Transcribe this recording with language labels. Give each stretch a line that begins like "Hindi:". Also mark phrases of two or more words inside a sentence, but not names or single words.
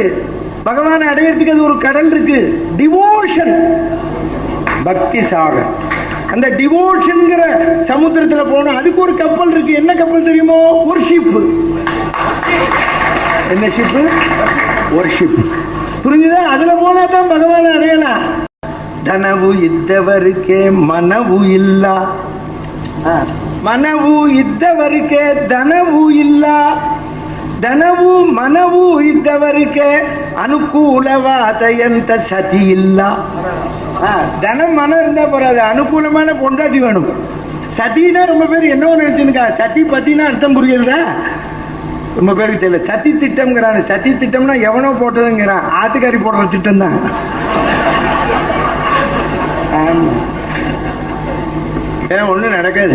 Tamil: பகவான் அடையிறதுக்கு அது ஒரு கடல் இருக்கு, டிவோஷன்,
Hindi: भक्ति सागर.
Tamil: அந்த டிவோஷன்ங்கிற சமுத்திரத்துல போனா அதுக்கு ஒரு கப்பல் இருக்கு. என்ன கப்பல் தெரியுமோ? ஒரு ஷிப். என்ன ஷிப்? ஒரு ஷிப். புரிஞ்சுதா? அதுல போனா தான் பகவான் அடையலாம்.
Kannada: தனவு ಇದ್ದವರಿಗೆ ಮನವು ಇಲ್ಲ, ಮನವು ಇದ್ದವರಿಗೆ ಧನವು ಇಲ್ಲ, ಧನವು ಮನವು ಇದ್ದವರಿಗೆ ಅನುಕೂಲವಾದ ಎಂತ ಸತಿ ಇಲ್ಲ.
Tamil: தனம் மனம் இருந்தா போறாது, அனுகூலமான பொண்டாட்டி வேணும். சதினா ரொம்ப பேர் என்ன நினைச்சுக்கா, சதி பத்தினா அர்த்தம் புரியுதா? ரொம்ப பேருக்கு தெரியல. சதி திட்டம்ங்கிறான். சதி திட்டம்னா எவனோ போட்டதுங்கிறான். ஆத்துக்காரி போடுற திட்டம் தான். ஏன்னா ஒன்றும் நடக்காது.